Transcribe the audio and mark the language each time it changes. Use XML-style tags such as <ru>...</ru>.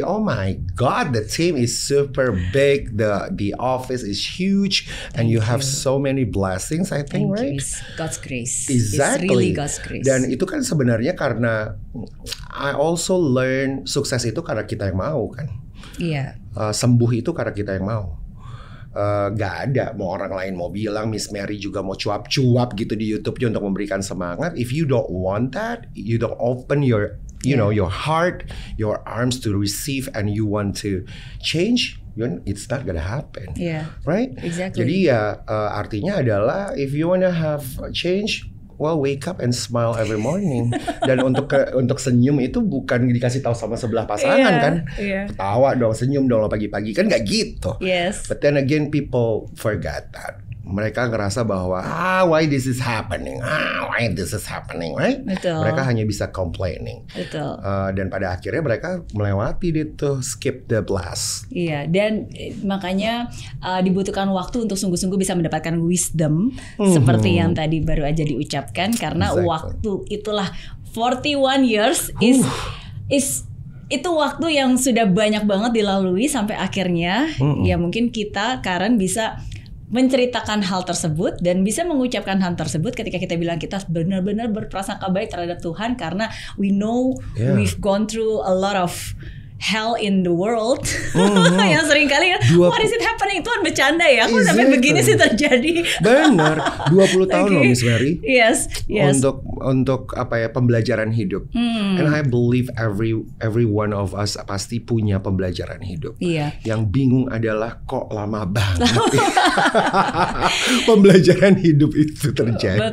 <en>Oh my God, the team is super big, the office is huge, and you have so many blessings. I think, right? God's grace. Exactly. It's really God's grace.</en> <id>Dan itu kan sebenarnya karena</id> <en>I also learn</en> <id>sukses itu karena kita yang mau kan. Iya. Sembuh itu karena kita yang mau. Gak ada mau orang lain mau bilang Miss Mary juga mau cuap-cuap gitu di YouTube-nya untuk memberikan semangat.</id> <en>If you don't want that, you don't open your your heart, your arms to receive, and you want to change, it's not gonna happen. Yeah. Right? Exactly.</en> <id>Jadi ya artinya adalah</id> <en>if you wanna have change, well, wake up and smile every morning.</en> <id>Dan untuk senyum itu bukan dikasih tahu sama sebelah pasangan kan. Ketawa dong, senyum dong pagi-pagi kan nggak gitu.</id> <en>Yes. But then again people forget that.</en> <id>Mereka ngerasa bahwa</id> <en>why this is happening, right?</en> <id>Betul. Mereka hanya bisa complaining. Betul. Dan pada akhirnya mereka melewati itu</id> <en>skip the blast.</en> <id>Iya, dan makanya dibutuhkan waktu untuk sungguh-sungguh bisa mendapatkan wisdom seperti yang tadi baru aja diucapkan, karena waktu itulah</id> <en>41 years is</en> <id>itu waktu yang sudah banyak banget dilalui sampai akhirnya ya mungkin kita Karen bisa menceritakan hal tersebut dan bisa mengucapkan hal tersebut ketika kita bilang kita benar-benar berprasangka baik terhadap Tuhan, karena</id> <en>we know we've gone through a lot of hell in the world.</en> <id>Yang sering kali</id> <en>what is it happening?</en> <id>Tuhan bercanda ya, kok sampai begini sih terjadi. Benar, 20 tahun loh Miss Mary.</id> <en>Yes.</en> <id>Untuk pembelajaran hidup.</id> <en>And I believe every one of us</en> <id>pasti punya pembelajaran hidup. Iya. Yang bingung adalah kok lama banget pembelajaran hidup itu terjadi.</id>